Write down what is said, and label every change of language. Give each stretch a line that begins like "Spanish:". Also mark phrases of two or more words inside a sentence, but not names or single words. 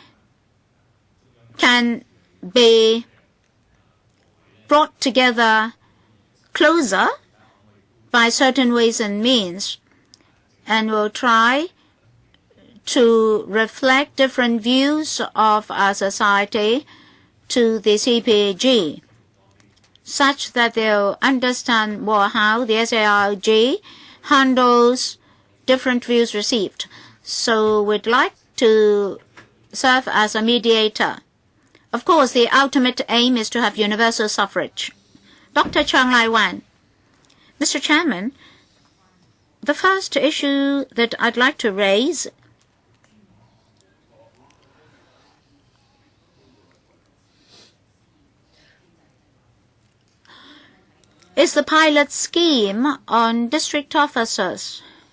English: can be brought together closer by certain ways and means, and we'll try to reflect different views of our society to the CPG, such that they'll understand more how the SARG handles different views received. So we'd like to serve as a mediator. Of course, the ultimate aim is to have universal suffrage. Dr. Chang Lai-wan. Mr. Chairman, the first issue that I'd like to raise is the pilot scheme on district officers.